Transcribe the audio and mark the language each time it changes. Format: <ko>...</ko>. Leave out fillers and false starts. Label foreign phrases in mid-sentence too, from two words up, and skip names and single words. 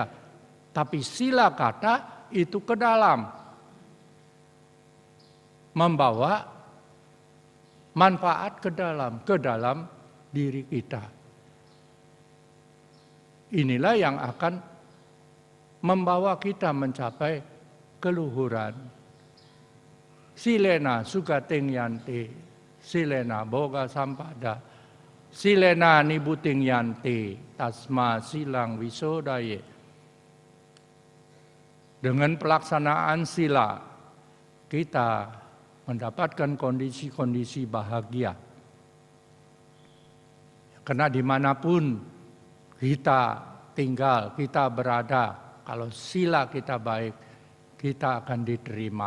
<id>Tapi sila kata itu ke dalam, membawa manfaat ke dalam diri kita. Inilah yang akan membawa kita mencapai keluhuran.</id> <pi>Silena sugating yanti, silena boga sampada, silena nibuting yanti, tasma silang wisodaye.</pi> <id>Dengan pelaksanaan sila, kita mendapatkan kondisi-kondisi bahagia. Karena dimanapun kita tinggal, kita berada, kalau sila kita baik, kita akan diterima.</id>